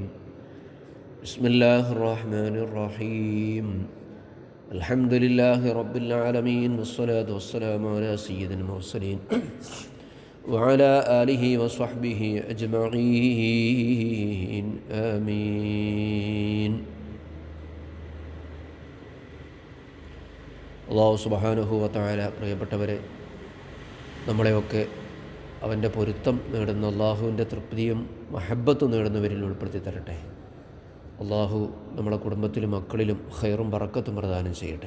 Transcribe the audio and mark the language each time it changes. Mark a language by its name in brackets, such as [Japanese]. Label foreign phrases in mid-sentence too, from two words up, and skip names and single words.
[Arabic] بسم الله الرحمن الرحيم. الحمد لله رب العالمين والصلاة والسلام على سيد المرسلين وعلى آله وصحبه أجمعين آمين. الله سبحانه وتعالى [Malayalam] പ്രിയപ്പെട്ടവരെ, നമ്മളെയൊക്കെ അവൻ്റെ പൊരുത്തം നേടുന്ന, അള്ളാഹുവിൻ്റെ തൃപ്തിയും മഹബ്ബത്തും നേടുന്നവരിൽ ഉൾപ്പെടുത്തി തരട്ടെ. അള്ളാഹു നമ്മളെ കുടുംബത്തിലും മക്കളിലും ഖൈറും ബറക്കത്തും പ്രദാനം ചെയ്യട്ടെ.